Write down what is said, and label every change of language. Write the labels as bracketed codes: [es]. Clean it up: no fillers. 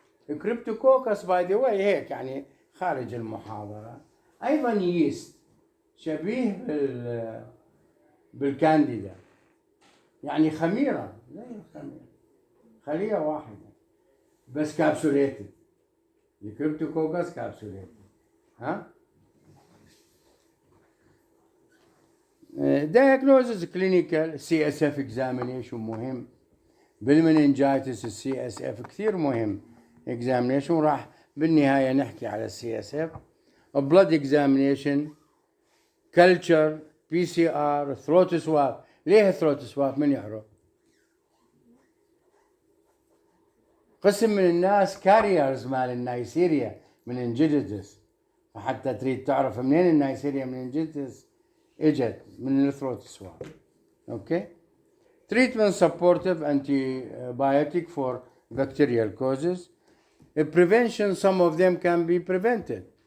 [ar] Cryptococcus by the way هيك يعني خارج المحاضرة أيضا ييست شبيه بالكانديدا، يعني خميرة زي الخميرة، خلية واحدة بس كابسوليتد. الكريبتوكوكس كابسوليتد. [en] ها؟ diagnosis clinical CSF examination مهم. [ar] بالمننجايتس CSF كثير مهم examination، راح بالنهاية نحكي على CSF. [en] blood examination culture PCR throat swab. [ar] ليه throat swab؟ من يعرف؟ قسم من الناس كاريرز مال النايسيريا مننجيتس، فحتى تريد تعرف منين النايسيريا مننجيتس اجت من الثروت سواب. [en] Okay. treatment supportive antibiotic for bacterial causes. Prevention, some of them can be prevented.